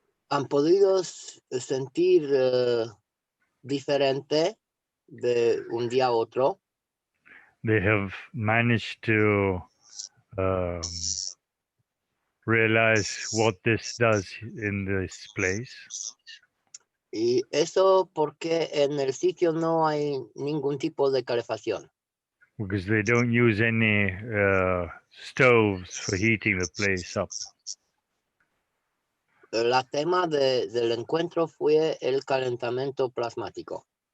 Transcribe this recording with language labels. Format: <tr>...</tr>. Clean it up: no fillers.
<es>han podido sentir diferente de un día a otro.</es> <en>they have managed to realize what this does in this place.</en> <es>Y eso porque en el sitio no hay ningún tipo de calefacción.</es> <en>Because they don't use any stoves for heating the place up.</en> <es>La tema del encuentro fue el calentamiento plasmático.</es>